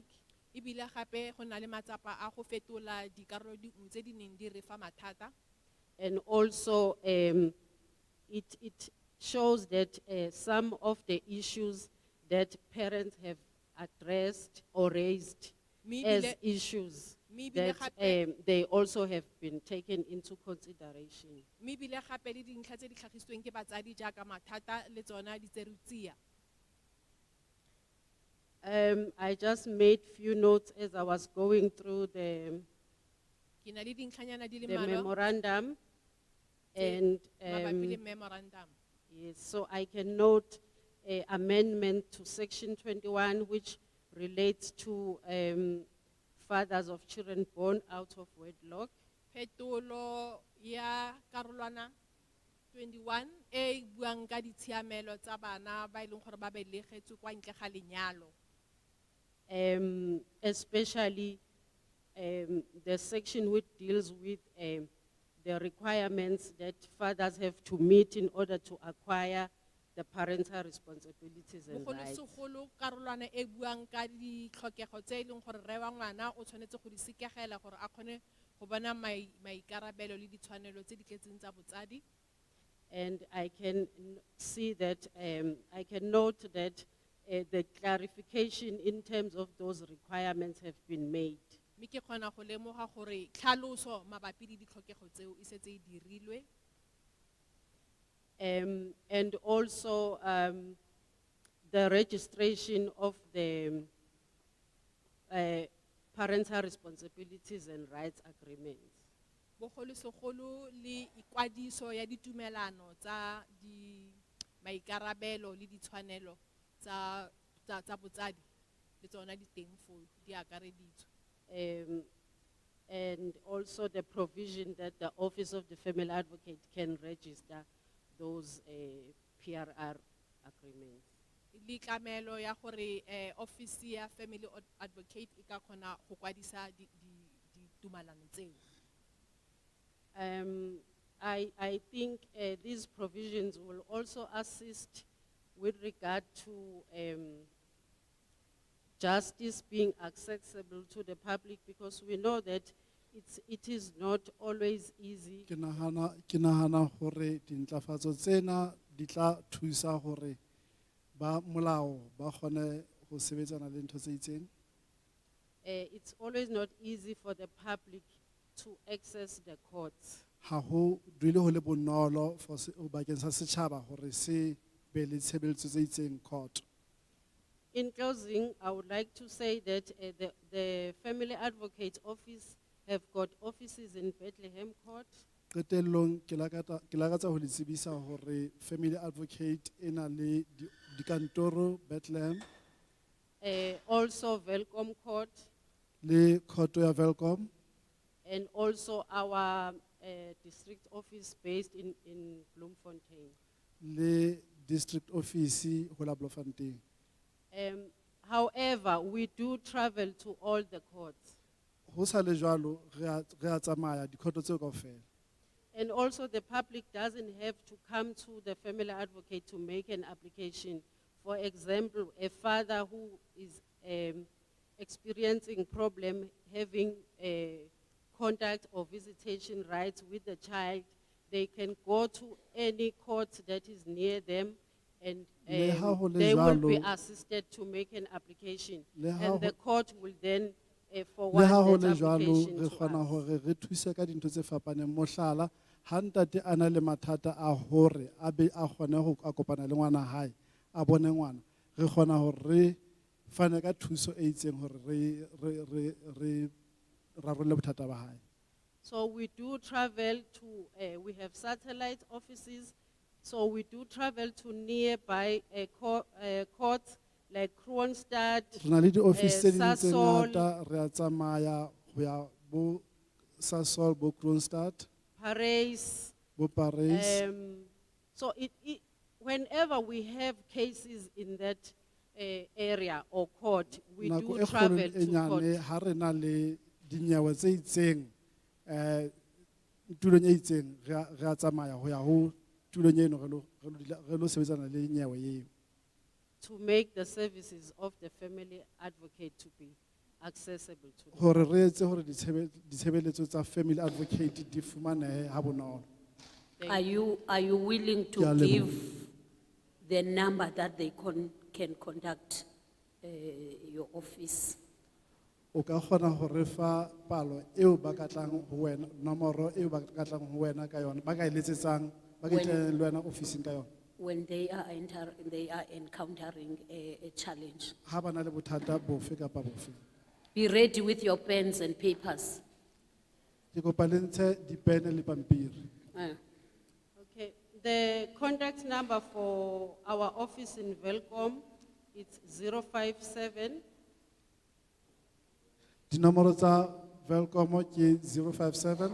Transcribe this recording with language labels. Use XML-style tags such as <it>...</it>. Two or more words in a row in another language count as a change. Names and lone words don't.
<tn>Ebile gape go na le matsapa a go fetola dikarolo dingwe tse di neng di re fa mathata.</tn> <en>And also, it shows that some of the issues that parents have addressed or raised</en> <tn>Mme</tn> <en>as</en> <tn>ebile-</tn> <en>issues</en> <tn>mme ebile</tn> <en>that</en> <tn>gape-</tn> <en>they also have been taken into consideration.</en> <tn>Mme ebile gape le dintlha tse di tlhagisitsweng ke batsadi jaaka mathata le tsona di tse re tsia.</tn> <en>I just made few notes as I was going through</en> <tn>Ke na le dintlhanyana di le</tn> <en>the</en> <tn>mmalwa</tn> <en>memorandum.</en> <tn>tse</tn> <en>And</en> <tn>mabapi le memorandum.</tn> <en>yes, so I can note a amendment to section 21, which relates to fathers of children born out of wedlock.</en> <tn>Phetolo ya karolwana 21 e buang ka ditshiamelo tsa bana ba e leng gore ba belegetswe kwa ntle ga lenyalo.</tn> <en>Especially the section which deals with the requirements that fathers have to meet in order to acquire the parental responsibilities and rights.</en> <tn>Bogolosegolo karolwana e buang ka ditlhokego tse e leng gore rre wa ngwana o tshwanetse go di sekegela gore a kgone go bona maikarabelo le ditshwanelo tse di tletseng tsa botsadi.</tn> <en>And I can see that, I can note that the clarification in terms of those requirements have been made.</en> <tn>mme ke kgona go lemoga gore tlhaloso mabapi le ditlhokego tseo e setse e dirilwe.</tn> <en>And also the registration of the parental responsibilities and rights agreements.</en> <tn>Bogolosegolo le ikwadiso ya ditumelano tsa di maikarabelo le ditshwanelo tsa botsadi le tsona di teng foo di akareditswe.</tn> <en>And also the provision that the Office of the Family Advocate can register those PRR agreements.</en> <tn>Le tlamelo ya gore office ya Family Advocate e ka kgona go kwadisa ditumalano tseo.</tn> <en>I think these provisions will also assist with regard to justice being accessible to the public, because we know that it is not always easy.</en> <st>Ke nahana hore dintlafatso tsena di tla thusa hore ba molao ba kgone go sebetsana le ntho tse itseng.</st> <en>It's always not easy for the public to access the courts.</en> <st>Ha ho dule ho le bonolo for bakeng sa setjhaba hore se be le tshebeletso tse itseng court.</st> <en>In closing, I would like to say that the Family Advocate Office have got offices in Bethlehem Court,</en> <st>Qetellong ke lakatsa ho le tsebisa hore Family Advocate ena le dikantoro Bethlehem,</st> <en>also Welcome Court,</en> <st>le court ya Welcome,</st> <en>and also our district office based in Bloemfontein.</en> <st>le</st> <en>district office</en> <st>ho la Bloemfontein.</st> <en>However, we do travel to all the courts.</en> <st>Ho sa le jwalo re a tsamaya dikhoto tseo kaofela.</st> <en>And also the public doesn't have to come to the Family Advocate to make an application. For example, a father who is experiencing problem having contact or visitation rights with the child, they can go to any court that is near them, and</en> <st>Le ha ho le</st> <en>they will be</en> <st>jwalo-</st> <en>assisted to make an application.</en> <st>Le ha</st> <en>And the</en> <st>ho-</st> <en>court will then</en> <st>Le</st> <en>forward</en> <st>ha ho</st> <en>that</en> <st>le jwalo</st> <en>application</en> <st>re</st> <en>to</en> <st>kgona</st> <en>us.</en> <st>hore re thuse ka dintho tse fapaneng. Mohlala, ha ntate a na le mathata a hore a be a kgone ho a kopana le ngwana hae a bone ngwana, re kgona hore re fane ka thuso e itseng hore re rarolle bothata ba hae.</st> <en>So we do travel to, we have satellite offices, so we do travel to nearby courts like Kroonstad,</en> <st>Re na le di-office tse ding tse Sasol, ngata, re a tsamaya ho ya bo Sasol, bo Kroonstad, Paris. bo Paris.</st> <en>So whenever we have cases in that area or court, we</en> <st>Nako</st> <en>do</en> <st>e kgolo</st> <en>travel</en> <st>le e</st> <en>to</en> <st>nyane</st> <en>court.</en> <st>ha re na le dinyewe tse itseng tulong e itseng re a tsamaya ho ya ho tulong eno re lo sebetsana le nyewe eo</st> <en>To make the services of the Family Advocate to be accessible to them.</en> <st>hore re etse hore ditshebeletso tsa Family Advocate di fumanehe ha bonolo.</st> <en>Are you willing</en> <st>Ke</st> <en>to</en> <st>a leboha.</st> <en>give the number that they can contact your office?</en> <st>O ka kgona ho re fa palo eo ba ka tlang ho wena, nomoro eo ba ka tlang ho wena ka yona, ba ka eletsetsang ba ka</st> <en>When-</en> <st>tlang le wena office ka yona.</st> <en>When they are encountering a challenge.</en> <st>Ha ba na le bothata bofe kapa bofe.</st> <en>Be ready with your pens and papers.</en> <st>Ke kopa le ntshe dipene le pampiri.</st> <en>Okay, the contact number for our office in Welcome, it's 057</en> <st>Dinomoro tsa Welcome ke 057</st>